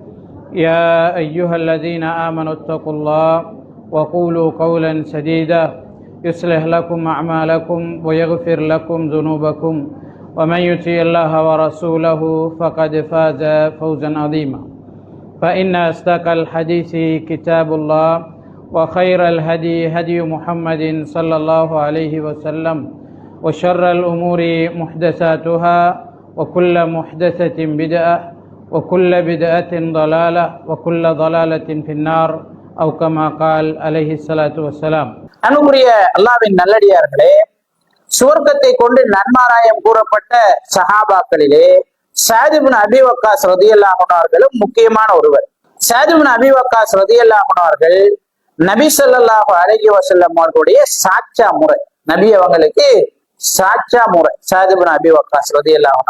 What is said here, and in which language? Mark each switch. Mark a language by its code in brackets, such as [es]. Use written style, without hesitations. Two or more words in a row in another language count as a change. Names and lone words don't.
[ar] يا أيها الذين آمنوا اتقوا الله وقولوا قولا سديدا يصلح لكم أعمالكم ويغفر لكم ذنوبكم ومن يطع الله ورسوله فقد فاز فوزا عظيما فإن أصدق الحديث كتاب الله وخير الهدي هدي محمد صلى الله عليه وسلم وشر الأمور محدثاتها وكل محدثة بدعة وكل بدعة ضلالة وكل ضلالة في النار أو كما قال عليه الصلاة والسلام. [ta] அன்புக்குரிய அல்லாஹ்வின் நல்லடியார்களே, சுவர்க்கத்தை கொண்டு நன்மாராயம் கூறப்பட்ட சஹாபாக்களிலே ஸஅத் இப்னு அபீ வக்காஸ் [ar] رضي الله عنه [ta] அவர்களும் முக்கியமான ஒருவர். ஸஅத் இப்னு அபீ வக்காஸ் [ar] رضي الله عنه [ta] அவர்கள் நபி [ar] صلى الله عليه وسلم [ta] அவர்களுடைய சாட்சா முறை, நபி அவங்களுக்கு சாட்சா முறை ஸஅத் இப்னு அபீ வக்காஸ் [ar] رضي الله عنه.